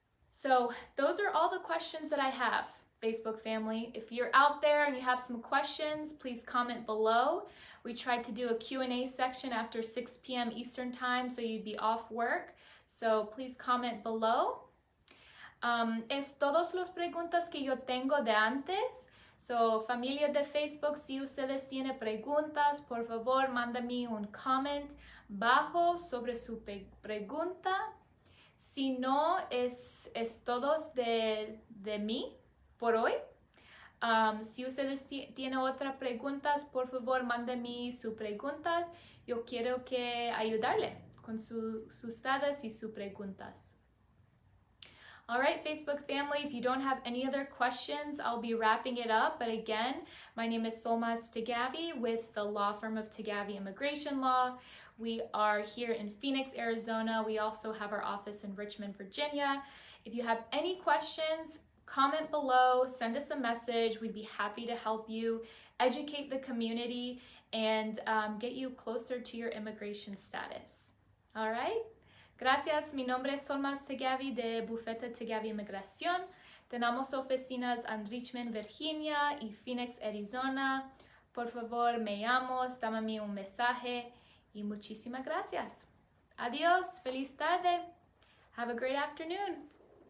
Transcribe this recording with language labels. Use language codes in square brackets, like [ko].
[en] So those are all the questions that I have, Facebook family. If you're out there and you have some questions, please comment below. We tried to do a Q&A section after 6 p.m. Eastern time, so you'd be off work. So please comment below. [es] Es todas las preguntas que yo tengo de antes. So, familia de Facebook, si ustedes tienen preguntas, por favor, mándame un comment bajo sobre su pregunta. Si no, es todos de mí por hoy. Si ustedes tienen otras preguntas, por favor, mándame sus preguntas. Yo quiero que ayudarle con sus datos y sus preguntas. [en] All right, Facebook family, if you don't have any other questions, I'll be wrapping it up. But again, my name is Solmaz Tagavi with the law firm of Tagavi Immigration Law. We are here in Phoenix, Arizona. We also have our office in Richmond, Virginia. If you have any questions, comment below, send us a message. We'd be happy to help you educate the community and get you closer to your immigration status. All right? [es] Gracias, mi nombre es Solmaz Tagavi de Bufete Tagavi Inmigración. Tenemos oficinas en Richmond, Virginia y Phoenix, Arizona. Por favor, me llamo, dame un mensaje y muchísimas gracias. Adiós, feliz tarde. [en] Have a great afternoon.